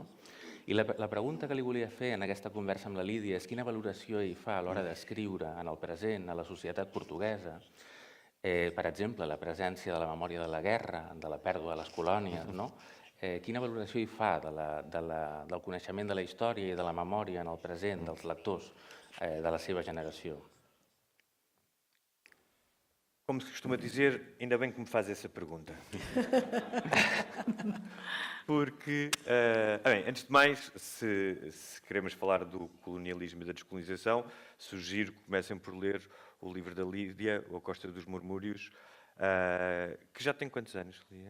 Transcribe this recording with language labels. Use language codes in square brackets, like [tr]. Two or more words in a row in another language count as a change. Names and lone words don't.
[ca] I la pregunta que li volia fer en aquesta conversa amb la Lídia és quina valoració hi fa a l'hora d'escriure en el present, a la societat portuguesa, per exemple, la presència de la memòria de la guerra, de la pèrdua de les colònies, no? quina valoració hi fa del coneixement de la història i de la memòria en el present dels lectors de la seva generació? [pt] Como se costuma dizer, ainda bem que me faz essa pergunta. Porque, bem, antes de mais, se queremos falar do colonialismo e da descolonização, sugiro que comecem por ler o livro da Lídia, O A Costa dos Murmúrios, que já tem quantos anos, Lídia?